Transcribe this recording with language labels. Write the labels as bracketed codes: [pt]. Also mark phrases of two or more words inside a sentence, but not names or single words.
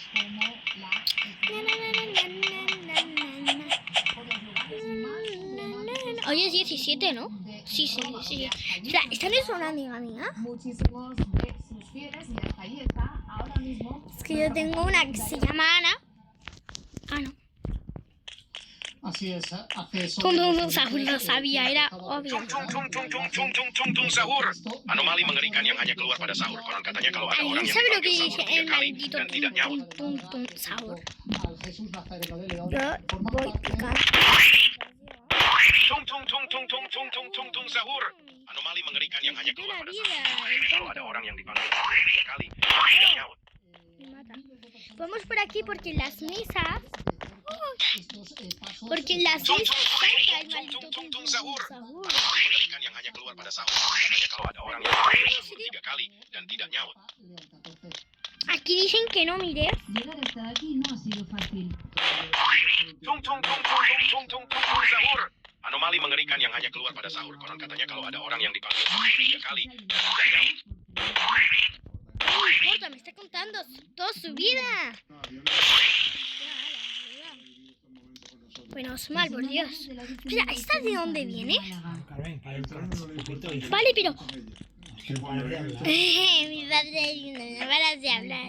[es] Na, na, na, na, na, na, na, na. Hoy es 17, ¿no? Sí, sí, sí. Espera, ¿esta no es una amiga mía? Muchísimos de sus fieles y hasta ahí está ahora mismo. Es que yo tengo una que se llama Ana. Ah, no. Así es, hace Tum, tum, tum, Sahur lo sabía, era obvio. Tung sahur. [id] Anomali mengerikan yang hanya keluar pada sahur. Konon katanya kalau ada orang [es] Ay, [id] yang [es] ¿sabe lo que [id] dipanggil [es] dice [id] sahur 3 [es] el [id] kali [es] maldito [id] dan tidak nyaut. [es] tum, tum, Sahur? al Jesús Nazareno de León. Yo forma voy parte a [id] Tung sahur. Anomali mengerikan yang hanya keluar pada sahur. Kalau ada orang yang dipanggil sahur 3 kali dan tidak nyaut. [es] Vamos por aquí porque las misas. estos pasos. Porque las misas saca el maldito [id] Tung sahur. Sahur. Anomali mengerikan yang hanya keluar pada sahur. Katanya kalau ada orang yang dipanggil sahur 3 kali dan tidak nyaut. [es] Aquí dicen que no mires. Llegar hasta aquí no ha sido fácil. [id] Tung sahur. Anomali mengerikan yang hanya keluar pada sahur. Konon katanya kalau ada orang yang dipanggil sahur 3 kali dan tidak nyaut. [es] No importa, me está contando toda su vida. Menos mal, por Dios. Espera, ¿esta de dónde viene? Vale, pero... Mi padre no paras de hablar.